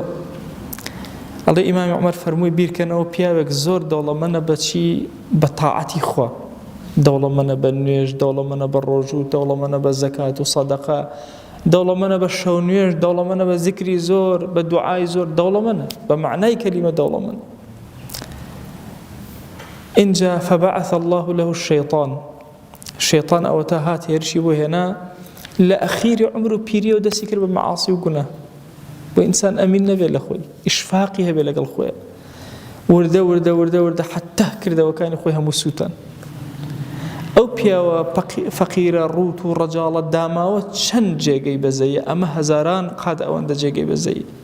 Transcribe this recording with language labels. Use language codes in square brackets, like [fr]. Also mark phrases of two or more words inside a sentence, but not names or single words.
[ckb] ئەڵێ ئیمامی عومەر فەرمووی بیرکەنەوە پیاوێک زۆر دەوڵەمەندە بەچی بە تاعەتی خوا دەوڵەمەندە بە نوێژ دەوڵەمەندە بە ڕۆژوو دەوڵەمەندە بە زەکات و سەدەقە دەوڵەمەندە بە شەو نوێژ دەوڵەمەندە بە زیکری زۆر بە دوعای زۆر دەوڵەمەندە بە معنای کەلیمە دەوڵەمەند. اینجا [ar] فبعث الله له الشيطان [ckb] ئەوە تا هات هێرشی بۆ هێنا لە ئەخیری عمر و پیری و دەستی کرد بە مەعاسی و گوناه بۆ ئینسان ئەمین نەبێت لە خۆی ئیشفاقی هەبێت لەگەڵ خۆی وردە حتا کردەوەکانی خۆی هەموو سووتان. ئەو پیاوە فەقیرە ڕوت و ڕەجاڵە داماوە چەند جێگەی بەزەیە ئەمە هەزاران قاد ئەوەندە جێگەی بەزەیە.